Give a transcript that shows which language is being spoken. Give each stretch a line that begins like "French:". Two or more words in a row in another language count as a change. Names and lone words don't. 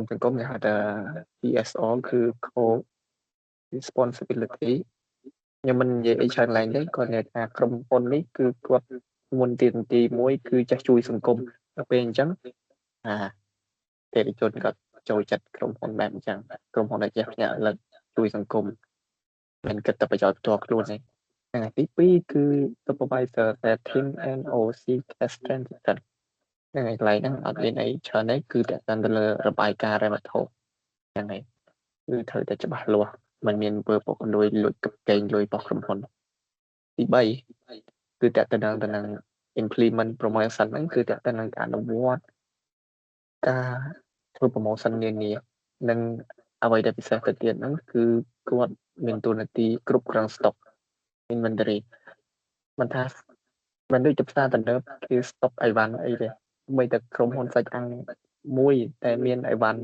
Khmer: សង្គមគេហៅថា CSR គឺ
English: core responsibility
Khmer: ខ្ញុំមិននិយាយអីច្រើនឡើងទេគាត់និយាយថាក្រុមហ៊ុននេះគឺគាត់មុនទី មួយគឺចេះជួយសង្គមដល់ពេលអញ្ចឹងអតិថិជនគាត់ចូលចិត្តក្រុមហ៊ុនបែបអញ្ចឹងក្រុមហ៊ុនដែលចេះភ្ញាក់លើជួយសង្គមមិនគិតតែប្រយោជន៍ផ្ទាល់ខ្លួនទេថ្ងៃទី2គឺ
English: supervisor setting and OC assistant
Khmer: ហ្នឹងហើយកន្លែងហ្នឹងអត់មានអីច្រើនទេគឺតែទៅលើរបាយការណ៍រ៉ែវត្ថុហ្នឹងហើយគឺត្រូវតែច្បាស់លាស់មិនមានពើពុករលួយលួចកេងលុយរបស់ក្រុមហ៊ុនទី 3គឺតែទៅនឹង
English: implement promotion
Khmer: ហ្នឹងគឺតែទៅនឹងអនុវត្តការធ្វើ promotion នានានិងអ្វីដែលពិសេសទៅទៀតហ្នឹងគឺគាត់មានតួនាទីគ្រប់គ្រង
English: stock inventory
Khmer: មិនថាមិនដូចទៅផ្សារទំនើបគេ stock អីវ៉ាន់អីទេបីតែក្រុមហ៊ុនសាច់អាំងមួយតែមានអីវ៉ាន់